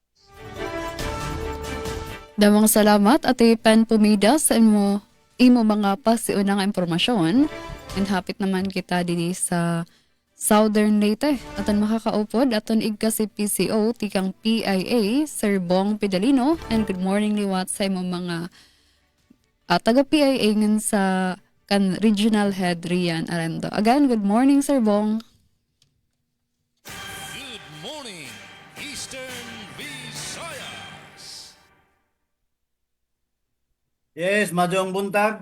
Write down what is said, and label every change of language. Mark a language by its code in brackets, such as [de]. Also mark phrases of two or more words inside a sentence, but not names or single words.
[war] Damang salamat at Pen Pumida sa imo mga pasiunang impormasyon. And hapit naman kita din sa Southern Leyte. Aton makakaupod, aton igka si PCO, tikang PIA, Sir Bong Pidalino. And [en] good morning [war] liwat sa imo mga taga PIA ngan sa kan Regional Head Rian Arendo. [en] Again, good morning Sir Bong. Good morning Eastern Visayas. [war] Yes, madong buntag.